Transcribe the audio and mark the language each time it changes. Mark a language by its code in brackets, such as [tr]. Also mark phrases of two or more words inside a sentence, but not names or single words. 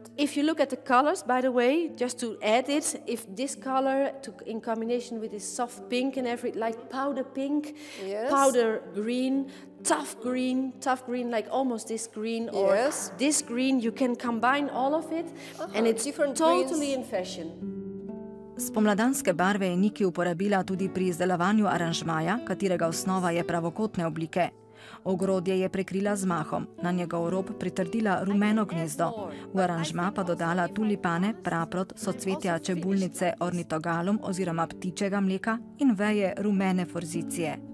[en] If you look at the colors, by the way, just to add it, if this color in combination with this soft pink and like powder pink, powder green, tough green, like almost this green or this green, you can combine all of it and it's totally in fashion. [sl] Spomladanske barve je Niki uporabila tudi pri izdelovanju aranžmaja, katerega osnova je pravokotne oblike. Ogrodje je prekrila z mahom, na njegov rob pritrdila rumeno gnezdo, v aranžma pa dodala tulipane, praprot, socvetja čebulnice ornitogalum oziroma ptičjega mleka in veje rumene forzicije.